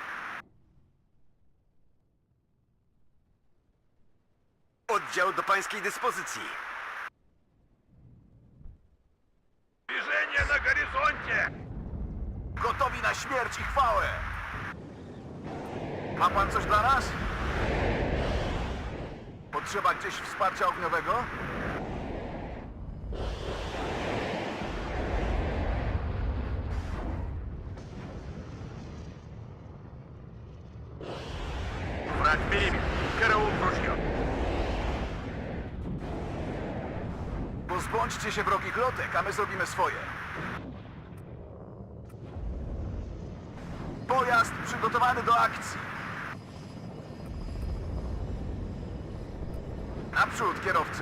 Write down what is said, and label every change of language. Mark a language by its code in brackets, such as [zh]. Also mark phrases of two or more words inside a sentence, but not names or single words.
[pl] Oddział do pańskiej dyspozycji. Zbliżenie na horyzoncie. Gotowi na śmierć i chwałę! Ma pan coś dla nas? Potrzeba gdzieś wsparcia ogniowego? [ru] Враг в периметре. Караул в ружье. [pl] Pozbądźcie się wrogich lotek, a my zrobimy swoje. Pojazd przygotowany do akcji. Naprzód, kierowco.